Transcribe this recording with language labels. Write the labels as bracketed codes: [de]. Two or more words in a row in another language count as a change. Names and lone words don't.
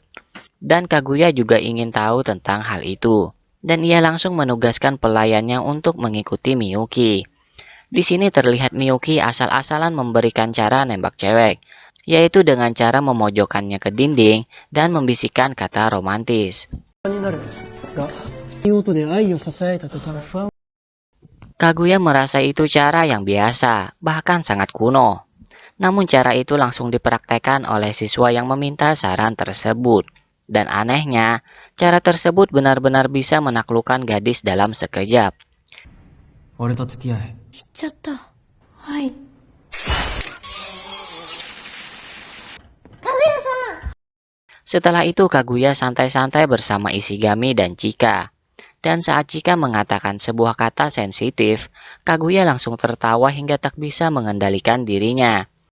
[id] Dan Kaguya juga ingin tahu tentang hal itu, dan ia langsung menugaskan pelayannya untuk mengikuti Miyuki. Di sini terlihat Miyuki asal-asalan memberikan cara nembak cewek, yaitu dengan cara memojokkannya ke dinding dan membisikkan kata romantis. [ja] になるが、見事で愛を囁いた途端、不安 [id] Kaguya merasa itu cara yang biasa, bahkan sangat kuno. Namun cara itu langsung dipraktekkan oleh siswa yang meminta saran tersebut. Dan anehnya, cara tersebut benar-benar bisa menaklukkan gadis dalam sekejap. [ja] 俺と付き合え。言っちゃった。はい。 [id] Setelah itu Kaguya santai-santai bersama Ishigami dan Chika. Dan saat Chika mengatakan sebuah kata sensitif, Kaguya langsung tertawa hingga tak bisa mengendalikan dirinya.